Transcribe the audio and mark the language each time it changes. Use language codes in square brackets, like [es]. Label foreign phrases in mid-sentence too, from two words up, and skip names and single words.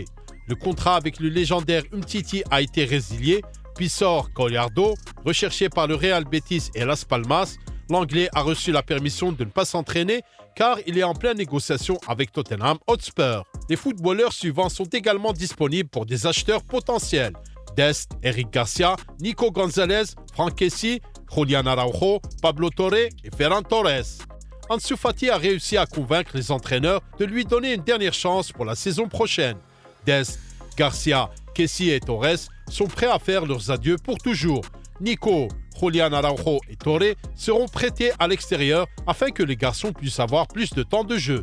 [fr] Le contrat avec le légendaire Umtiti a été résilié, puis sort Gallardo, recherché par le Real Betis et Las Palmas. L'Anglais a reçu la permission de ne pas s'entraîner car il est en pleine négociation avec Tottenham Hotspur. Les footballeurs suivants sont également disponibles pour des acheteurs potentiels. Dest, Eric Garcia, Nico Gonzalez, Franck Kessie, Julián Araujo, Pablo Torre et Ferran Torres. Ansu Fati a réussi à convaincre les entraîneurs de lui donner une dernière chance pour la saison prochaine. Dest, Garcia, Kessie et Torres sont prêts à faire leurs adieux pour toujours. Nico, Julián Araujo et Torre seront prêtés à l'extérieur afin que les garçons puissent avoir plus de temps de jeu.